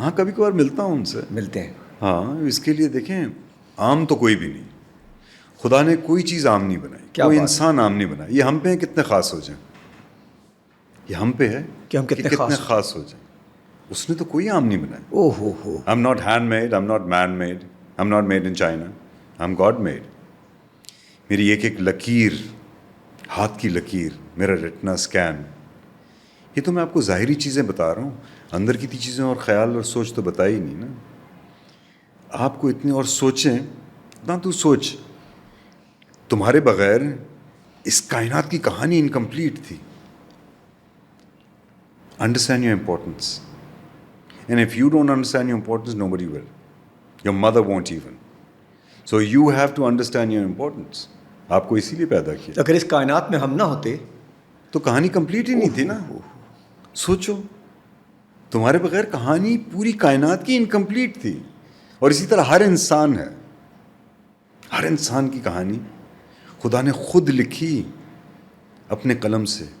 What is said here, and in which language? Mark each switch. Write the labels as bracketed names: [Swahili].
[Urdu] ہاں کبھی کبھار ملتا ہوں ان سے. ملتے ہیں. ہاں اس کے لیے دیکھیں عام تو کوئی بھی نہیں. خدا نے کوئی چیز عام نہیں بنائی, کوئی انسان عام نہیں بنایا. یہ ہم پہ کتنے خاص ہو جائیں, یہ ہم پہ ہے کہ ہم کتنے خاص ہو جائیں. اس نے تو کوئی عام نہیں بنایا. او ہو. [English] I'm not handmade, I'm not man-made, I'm not made in China, I'm God-made. [Urdu] میری ایک لکیر, ہاتھ کی لکیر, میرا ریٹنا اسکین, یہ تو میں آپ کو ظاہری چیزیں بتا رہا ہوں. اندر کی چیزیں اور خیال اور سوچ تو بتا ہی نہیں نا آپ کو اتنی. اور سوچیں اتنا, تو سوچ تمہارے بغیر اس کائنات کی کہانی انکمپلیٹ تھی. [English] Understand your importance. And if you don't understand your importance, nobody will. Your mother won't even. So you have to understand your importance. [Urdu] آپ کو اسی لیے پیدا کیا. اگر اس کائنات میں ہم نہ ہوتے تو کہانی کمپلیٹ ہی نہیں تھی نا. سوچو, تمہارے بغیر کہانی پوری کائنات کی انکمپلیٹ تھی. اور اسی طرح ہر انسان ہے, ہر انسان کی کہانی خدا نے خود لکھی اپنے قلم سے.